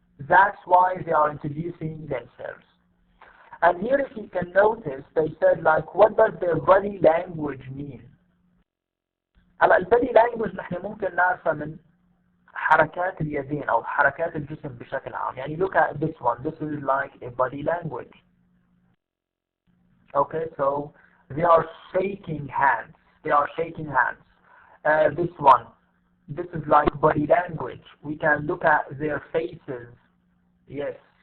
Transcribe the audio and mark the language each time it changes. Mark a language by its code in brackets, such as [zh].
[en] That's why they are introducing themselves. And here, if you can notice, they said like, what does their body language mean? [ar] هلا البادي لانجوج نحن ممكن نعرفها من حركات اليدين أو حركات الجسم بشكل عام. يعني [en] look at this one. This is like a body language. Okay, so they are shaking hands. They are shaking hands. This one. This is like body language. We can look at their faces. Yes.